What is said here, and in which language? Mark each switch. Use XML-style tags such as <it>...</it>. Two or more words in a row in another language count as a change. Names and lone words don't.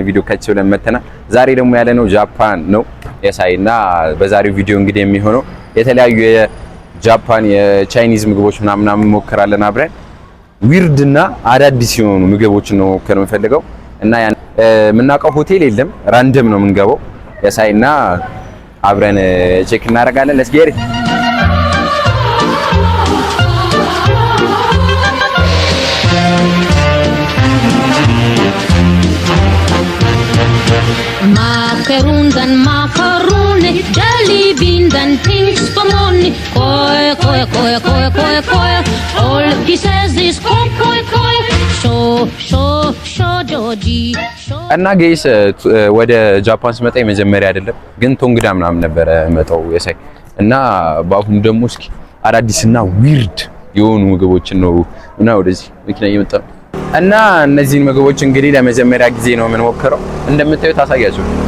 <am>ቪዲዮ ከች ብለን መተናል። ዛሬ ደግሞ ያለነው ጃፓን ነው የሳይና በዛሬው ቪዲዮ እንግዲህ የሚሆነው የተለያዩ የጃፓን የቻይኒዝ ምግቦች ምናምን ሞክራለን አብረን ዊርድ እና አዳዲስ የሆኑ ምግቦችን ነው ሞክረን የምፈልገው እና የምናውቀው ሆቴል የለም ራንደም ነው የምንገባው የሳይና አብረን ቼክ እናደርጋለን።</am> <en>let's get it Macaroons and macaroni, jelly beans and pink spumoni. Koi, koi, koi, koi, koi, koi. All he says is koi, koi, koi. Joji.</en> <am>እና ጋይስ ወደ ጃፓን ስመጣ የመጀመሪያ አይደለም ግን ቶንግዳ ምናምን ነበረ መጣው የሳይ እና በአሁኑ ደግሞ እስኪ አዳዲስና ዊርድ የሆኑ ምግቦችን ነው እና ወደዚህ መኪና እየመጣ ነው እና እነዚህን ምግቦች እንግዲህ ለመጀመሪያ ጊዜ ነው የምንሞክረው። እንደምታዩት አሳያችሁ</am>